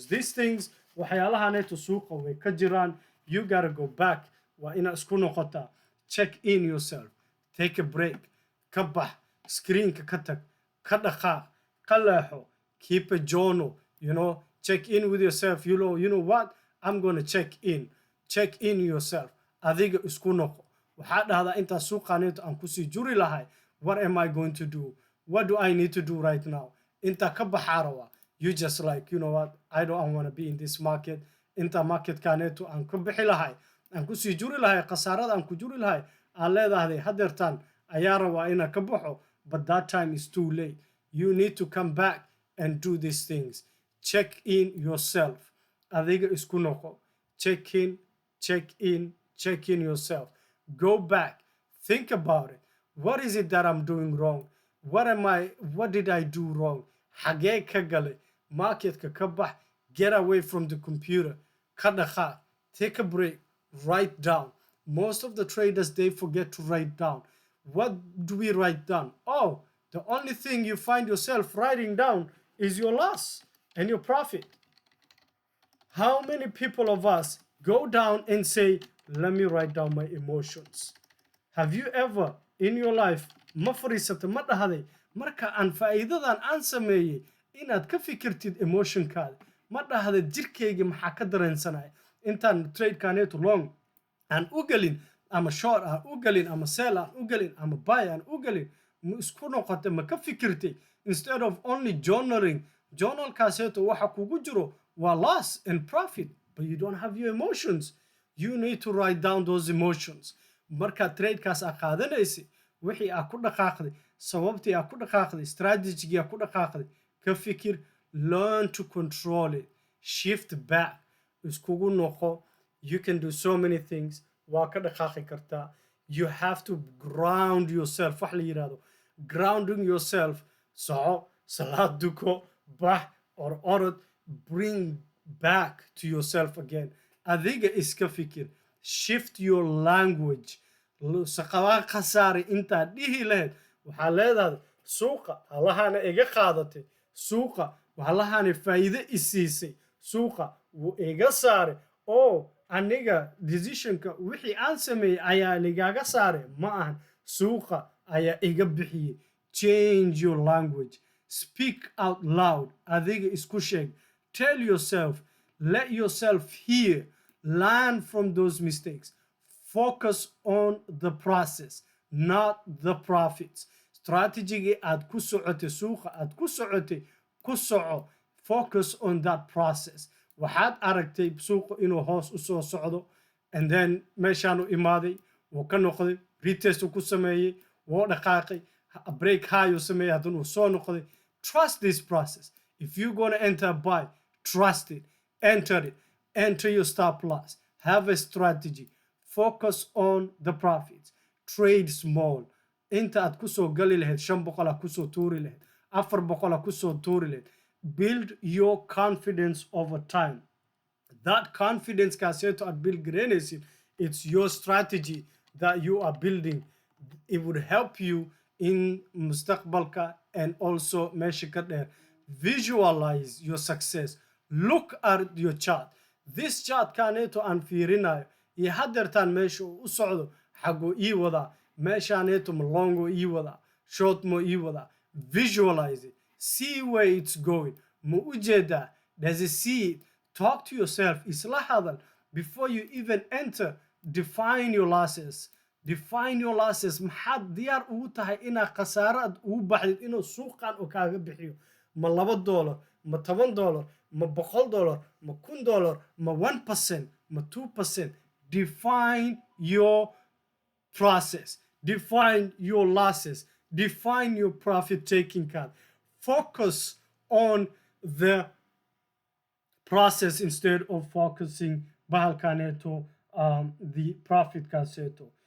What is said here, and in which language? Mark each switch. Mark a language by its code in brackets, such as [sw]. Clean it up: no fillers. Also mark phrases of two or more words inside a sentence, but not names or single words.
[en] These things, [so] waxyaalahaneetu suuqa way ka jiraan. [en] You gotta go back. [so] waa inaad isku noqotaa. [en] Check in yourself. Take a break. [so] ka bax. Screenka ka tag. ka dhaqaaq. ka leexo. [en] Keep a journal. Check in with yourself. You know what? I'm going to check in. Check in yourself. [so] Adiga isku noqo. waxaa dhahdaa intaa suuqaaneetu aan kusii juri lahay. [en] What am I going to do? What do I need to do right now? [so] Inta ka baxaa rawaa. [en] You just like, you know what? I don't want to be in this market. [so] Inta market kaaneetu aan ka bixi lahay. aan kusii juri lahay. khasaarada aan ku juri lahay. aan leedahday hadeertaan ayaa rabaa inaan ka baxo. [en] But that time is too late. You need to come back and do these things. Check in yourself. [so] Adiga isku noqo. [en] Check in yourself. Go back. Think about it. What is it that I'm doing wrong? What did I do wrong? [so] Xagee ka gale? Marketka ka bax. [en] Get away from the computer. [so] Ka dhaqaaq. [en] Take a break. Write down. Most of the traders, they forget to write down. What do we write down? Oh, the only thing you find yourself writing down is your loss and your profit. How many people of us go down and say, let me write down my emotions? Have you ever in your life [so] ma fariisata ma dhahday marka aan faa'iidadan aan sameeyey inaad ka fikirtid emotionkaada? ma dhahday jirkayga maxaa ka dareensanaya intaan tradekaaneetu long aan u gelin ama short aan u gelin ama sell aan u gelin ama buy aan u gelin? ma isku noqotay ma ka fikirtay? [en] Instead of only journaling, [so] journalkaaseeto waxa kugu jiro waa [en] loss and profit, but you don't have your emotions. You need to write down those emotions. [so] marka tradekaas aa qaadanaysa wixii aa ku dhaqaaqday, sababtii aa ku dhaqaaqday, strategigii aa ku dhaqaaqday, ka fikir. [en] Learn to control it. Shift back. [so] iskugu noqo. [en] You can do so many things. [so] waa ka dhaqaaqi kartaa. [en] You have to ground yourself. [so] wax la yiraahdo [en] grounding yourself. [so] soco, salaad duko, bax or orod. [en] Bring back to yourself again. [so] adiga iska fikir. [en] Shift your language. [so] saqawaa khasaari intaad dhihi lahayd waxaa leedahay suuqa halahaana iga qaadatay. suuqa halahaana faa'iido isiisay. suuqa wuu iga saaray. aniga decisionka wixii aan sameeyey ayaa ligaaga saaray ma ahan. suuqa ayaa iga bixiyey. [en] Change your language. Speak out loud. [so] adiga isku sheeg. [en] Tell yourself. Let yourself hear. Learn from those mistakes. Focus on the process, not the profits. [so] strategy aad ku socotay suuqa aad ku socotay ku soco [en] focus on that process [so] waxaad aragtay suuqa inuu hoos u soo socdo [en] and then [so] meeshaan u imaaday wuu ka noqday retest ku sameeyey wuu dhaqaaqay [en] break high [so] uu sameeyey haddana uu soo noqday [en] trust this process if you're going to enter buy trust it enter your stop loss have a strategy focus on the profits trade small [so] inta aad kusoo gali lahayd 500 kusoo tuuri lahayd 400 kusoo tuuri lahayd [en] build your confidence over time that confidence [so] kaaseeto aad build garanaysid [en] it's your strategy that you are building it would help you in mustaqbalka and also [so] meesha ka dheer [en] visualize your success look at your chart this chart [so] kaaneeto aan fiirinayo iyo hadeertaan meesha uu u socdo xagoo ii wadaa meeshaaneeto ma longo ii wadaa short mo ii wadaa [en] visualize it see where it's going [so] ma u jeedaa [en] does it see it talk to yourself [so] isla hadal [en] before you even enter define your losses [so] maxaad diyaar ugu tahay inaad khasaaraad ugu baxdid inuu suuqan oo kaaga bixiyo ma $2 ma $10 ma $100 ma $1,000 ma 1% ma 2% [en] define your process define your losses define your profit taking card focus on the process instead of focusing bahalkaneto the profit kaseto